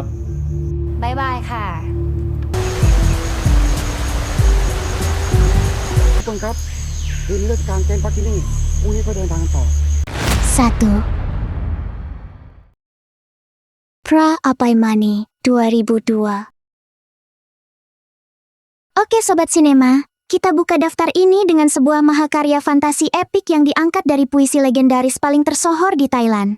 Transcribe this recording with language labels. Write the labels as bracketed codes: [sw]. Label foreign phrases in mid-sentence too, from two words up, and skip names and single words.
[th] บายบายค่ะ ทุกคนครับคืนนี้เราจะกางเต็นท์พักที่นี่พรุ่งนี้ก็เดินทางกันต่อ [id] 1. Pra Apaimani 2002. Oke Sobat Sinema, kita buka daftar ini dengan sebuah mahakarya fantasi epik yang diangkat dari puisi legendaris paling tersohor di Thailand.